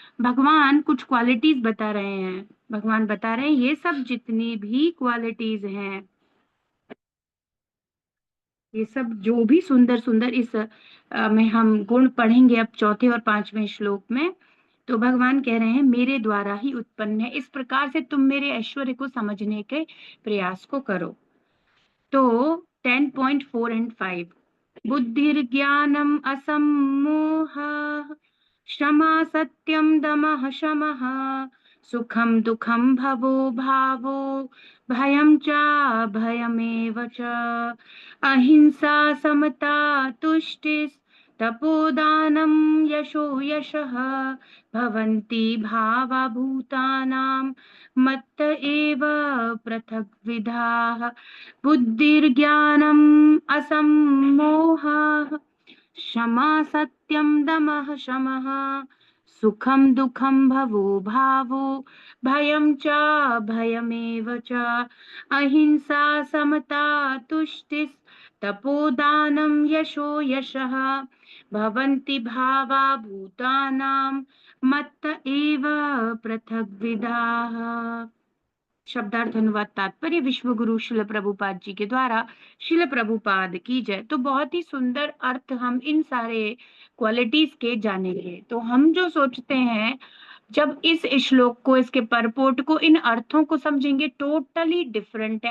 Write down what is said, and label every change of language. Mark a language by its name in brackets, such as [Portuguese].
[Hindi] भगवान कुछ क्वालिटीज बता रहे हैं। भगवान बता रहे हैं ये सब जितनी भी क्वालिटीज हैं, ये सब जो भी सुंदर सुंदर इस में हम गुण पढ़ेंगे अब चौथे और 5वें श्लोक में। तो भगवान कह रहे हैं मेरे द्वारा ही उत्पन्न है। इस प्रकार से तुम मेरे ऐश्वर्य को समझने के प्रयास को करो। [Sanskrit] तो 10.4 and 5 बुद्धिर्ज्ञानम असम्मोहः क्षमा सत्यम दमः शमः सुखम दुखम भवो भावो भयं च भयमेव च अहिंसा समता तुष्टिस् तपोदानं यशो यशः भवन्ति भावा भूतानां मत्त एव पृथग्विधाः बुद्धिर्ज्ञानम् असम्मोहः क्षमा सत्यं दमः शमः सुखं दुःखं भवो भावो भयं च भयमेव च अहिंसा समता तुष्टिस् तपोदानं यशो यशः भवन्ति भावा भूतानां मत्त एव पृथग्विधाः। [Hindi] शब्दार्थ अनुवाद तात्पर्य विश्व गुरु शिल प्रभुपाद जी के द्वारा। शिल प्रभुपाद की जय। तो बहुत ही सुंदर अर्थ हम इन सारे क्वालिटीज के जानेंगे। तो हम जो सोचते हैं, जब इस श्लोक को, इसके परपोर्ट को, इन अर्थों को समझेंगे, टोटली डिफरेंट है।